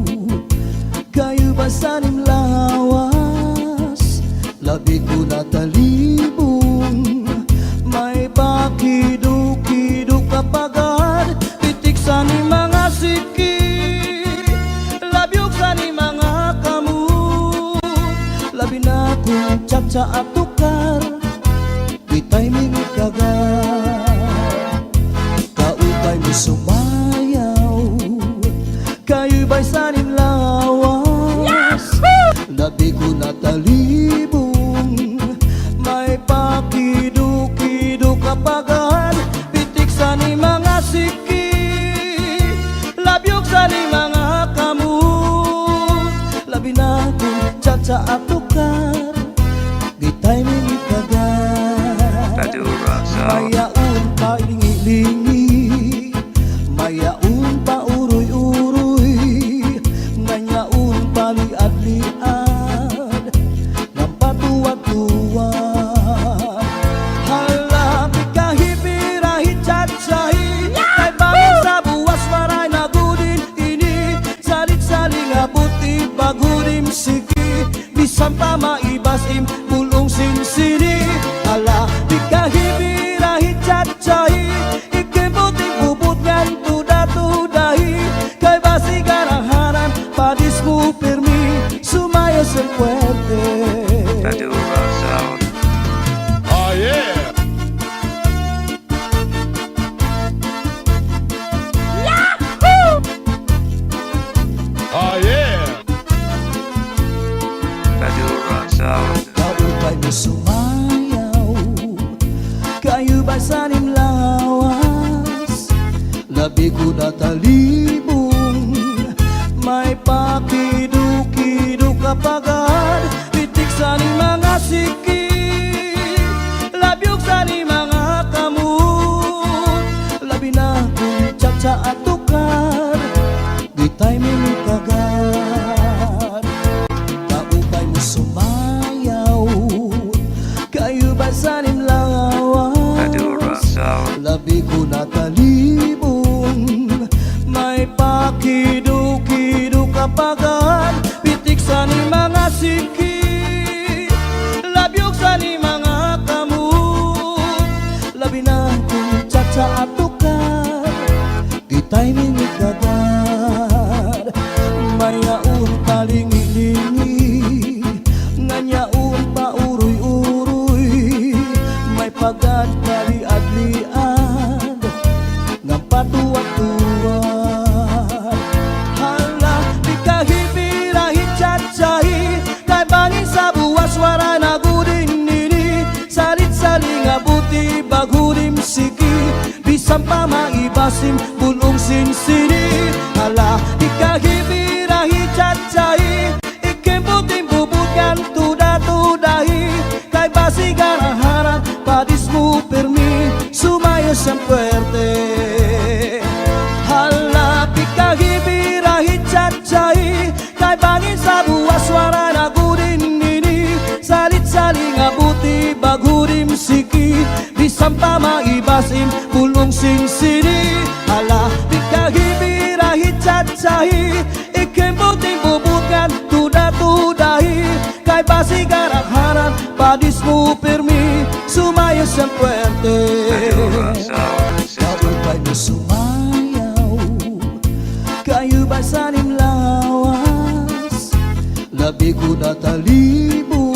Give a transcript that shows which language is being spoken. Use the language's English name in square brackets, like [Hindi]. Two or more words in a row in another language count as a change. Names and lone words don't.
[Bikol] kayo ba sanim lawas? Labi ko na talibong, may pakiduk-kiduk kapagad. Pitik sa ni mga siki, labyog sa ni mga kamut. Labi na kong tsa-tsa at tukar, di timing kagad. Kaupay mo sumayaw, kayo ba'y sanim lawas? Labi ko na talibong, may pakiduk-kiduk kapagad. Pitik sa ni mga siki, labyog sa ni mga kamut. Labi na kong tsa-tsa at tukar, di timing kagad. Badura Sound. Mayaon pa ilingi-lingi, mayaon pa uroy-uroy, nganyaon pa liad-liad, ng patuwad-tuwad. Halapit kahipirahit chat-sahi, kay bangin sa buwas maray na gudin ini. Salit-saling abuti bagudim siki, bisan pa maibasim bulong sinsini. Halapit kahipirahit chat-sahi, ikibuting bubut ngan tuda-tudahi, kay basi garahanan padis mo permi, sumayos ang puwerte. Badura Sound. [English] Oh yeah. Oh yeah. [Bikol] Badura Sound. Kaupay mo sumayaw, kayo ba sanim lawas? Labi ko na talibong, may pakiduk-kiduk kapagad. Pitik sa ni mga siki, labyog sa ni mga kamut. Labi na kong tsa-tsa at tukar, di timing kagad. Kaupay mo sumayaw, kayo ba sanim Badura lawas? Sound. Labi ko na talibong, may pakiduk-kiduk kapagad. Pitik sa ni mga siki, labyog sa ni mga kamut. Labi na kong tsa-tsa at tukar, di timing kagad. Mayaon pa lingi-lingi, nganyaon pa uroy-uroy, may pagad na liad-liad, ng patuwad-tuwad. Hala, di kahipirahit chat-sahi, kay bangin sa buwas wara na gudin nini. Salit-saling abuti bagudim siki, bisan pa maibasim bulong sinsini. Hala, di kahipirahit chat-sahi, ikibuting bubutkan tuda-tudahi, kay basi garaharan padis mo permi, sumayos ang puwerte. Halapit kahipirahit chat-sahi, kay bangin sa buwas wara na gudin nini. Salit-saling abuti bagudim siki, bisan pa maibasim bulong sinsini. Halapit kahipirahit chat-sahi, ikibuting bubutkan tuda-tudahi, kay basi garaharan padis mo permi, sumayos ang puwerte. Badura Sound. Kaupay mo sumayaw, kayo ba sanim lawas? Labi ko na talib